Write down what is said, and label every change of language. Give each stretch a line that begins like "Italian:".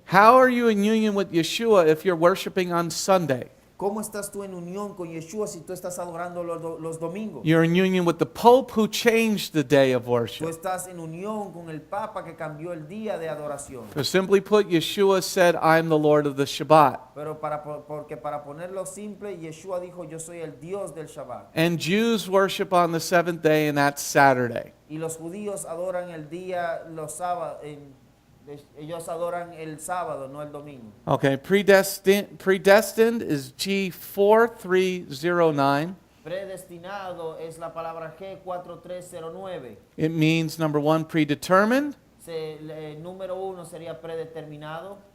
English: How are you in union with Yeshua if you're worshiping on Sunday?
Spanish: ¿Cómo estás tú en unión con Yeshua si tú estás adorando los domingos?
English: You're in union with the Pope who changed the day of
Spanish: Tú
English: worship.
Spanish: estás en unión con el Papa que cambió el día de adoración.
English: So simply put, Yeshua said, I'm the Lord of the Shabbat.
Spanish: Pero porque para ponerlo simple, Yeshua dijo, yo soy el Dios del Shabbat.
English: And Jews worship on the seventh day, and that's Saturday.
Spanish: Y los judíos adoran el día, los sábados, ellos adoran el sábado, no el domingo.
English: Okay, predestined is G4309.
Spanish: Predestinado es la palabra G4309.
English: It means, number one, predetermined,
Spanish: Número 1 sería predeterminado,